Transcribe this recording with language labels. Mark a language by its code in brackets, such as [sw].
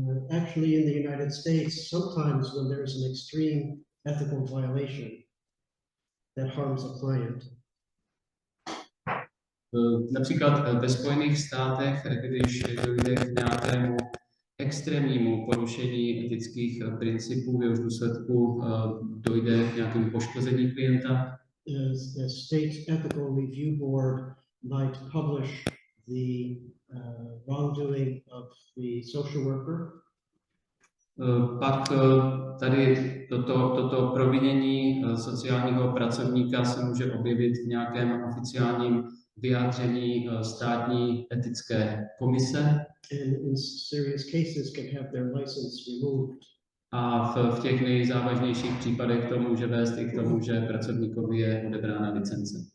[en] Actually, in the United States, sometimes when there is an extreme ethical violation that harms a client. [cs] Například ve Spojených státech, když dojde k nějakému extrémnímu porušení etických principů, v jehož důsledku dojde k nějakému poškození klienta, [en] The state ethical review board might publish the wrongdoing of the social worker. [cs] Pak tady toto provinění sociálního pracovníka se může objevit v nějakém oficiálním vyjádření státní etické komise. [en] And in serious cases can have their license removed. [cs] A v těch nejzávažnějších případech to může vést i k tomu, že pracovníkovi je odebrána licence.